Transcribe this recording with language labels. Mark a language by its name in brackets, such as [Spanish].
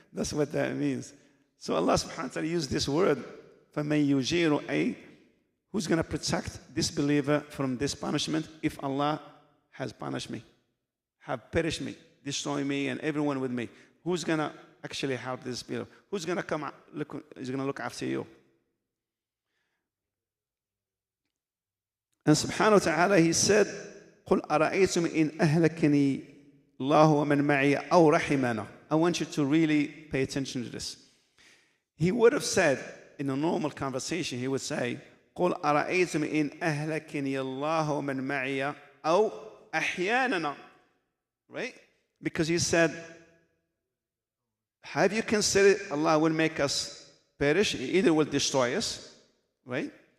[English] That's what that means. So Allah subhanahu wa ta'ala used this word, [Arabic] فَمَنْ يُجِيرُ, أي, [English] who's going to protect this believer from this punishment if Allah has punished me, have perished me, destroy me and everyone with me? Who's going to actually help this believer? Who's going to come is going to look after you? [Arabic] And subhanahu wa ta'ala, [English] he said, [Arabic] قُلْ أَرَأَيْتُمْ إِنْ أَهْلَكَنِي اللَّهُ وَمَنْ مَعِيَ أَوْ رَحِمَنَا. [English] I want you to really pay attention to this. He would have said, in a normal conversation, he would say, [Arabic] قُلْ أَرَأَيْتُمْ إِنْ أَهْلَكَنِي اللَّهُ وَمَنْ مَعِيَ أَوْ أَحْيَانَنَا. [English] Right? Because he said, have you considered Allah will make us perish, He either will destroy us, right?